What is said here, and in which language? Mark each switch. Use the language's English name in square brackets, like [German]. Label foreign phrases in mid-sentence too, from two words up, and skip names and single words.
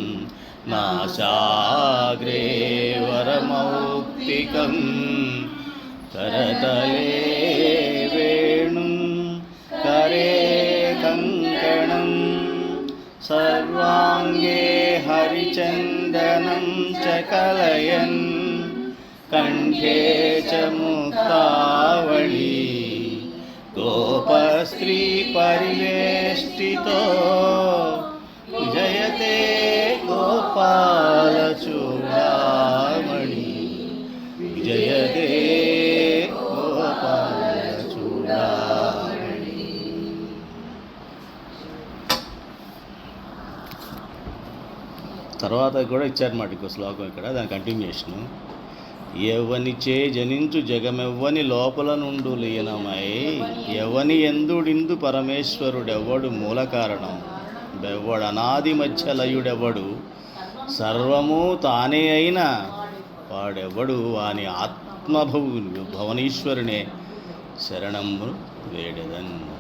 [Sanskrit] నాసాగ్రే వరమౌక్తికం करतले वेणुं करे कङ्कणं सर्वाङ्गे हरिचन्दनं च कलयन् कण्ठे च मुक्तावळी गोपस्त्रीपरिवेष्टितो जयते गोपालचूडामणि जयते [Telugu] తర్వాత కూడా ఇచ్చారన్నమాట ఇంకో శ్లోకం ఇక్కడ, దాని కంటిన్యూషను. ఎవనిచే జనించు జగమెవ్వని లోపల నుండు లీనమై ఎవని ఎందుడిందు పరమేశ్వరుడెవ్వడు మూల కారణం బెవ్వడు అనాది మధ్య లయుడెవ్వడు సర్వము తానే అయిన వాడెవ్వడు వాని భవనీశ్వరునే శరణము వేడెదన్.